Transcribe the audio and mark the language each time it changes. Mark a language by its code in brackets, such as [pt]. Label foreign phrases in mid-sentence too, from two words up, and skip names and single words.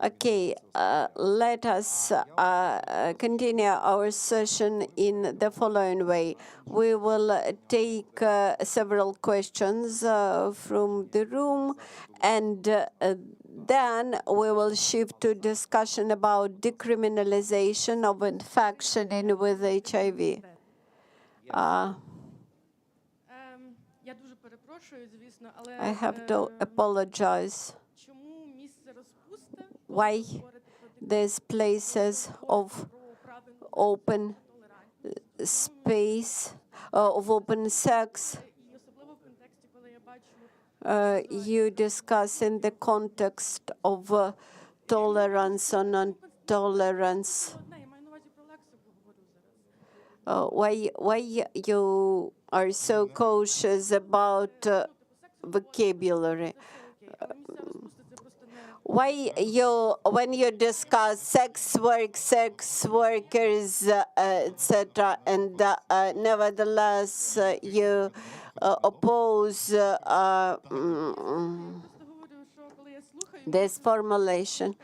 [en] Okay, let us continue our session in the following way. We will take several questions from the room, and then we will shift to discussion about decriminalization of infection with HIV. [uk] Я дуже перепрошую, звісно, але [en] I have to apologize. [uk] чому місце розпусти? [en] Why these places of open space, of open sex, [uk] І особливо в контексті, коли я бачу [en] you discuss in the context of tolerance or non-tolerance. [uk] одне, я маю на увазі про лексику говорю зараз. [en] Why you are so cautious about vocabulary? Why you, when you discuss sex work, sex workers, etc., and nevertheless you oppose this formulation?